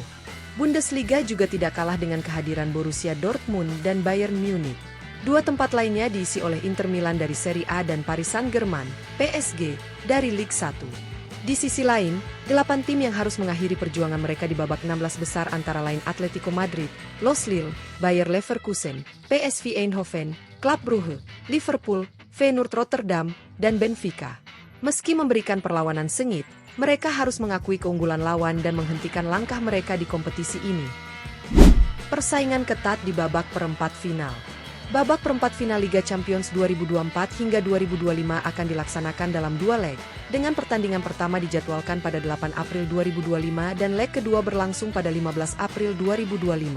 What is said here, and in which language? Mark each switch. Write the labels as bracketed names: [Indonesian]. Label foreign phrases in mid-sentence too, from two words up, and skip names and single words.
[Indonesian] Bundesliga juga tidak kalah dengan kehadiran Borussia Dortmund dan Bayern Munich. 2 tempat lainnya diisi oleh Inter Milan dari Serie A dan Paris Saint-Germain, PSG, dari Ligue 1. Di sisi lain, 8 tim yang harus mengakhiri perjuangan mereka di babak 16 besar antara lain Atletico Madrid, Los Lille, Bayer Leverkusen, PSV Eindhoven, Club Brugge, Liverpool, Feyenoord Rotterdam, dan Benfica. Meski memberikan perlawanan sengit, mereka harus mengakui keunggulan lawan dan menghentikan langkah mereka di kompetisi ini. Persaingan ketat di babak perempat final. Babak perempat final Liga Champions 2024 hingga 2025 akan dilaksanakan dalam 2 leg, dengan pertandingan pertama dijadwalkan pada 8 April 2025 dan leg kedua berlangsung pada 15 April 2025.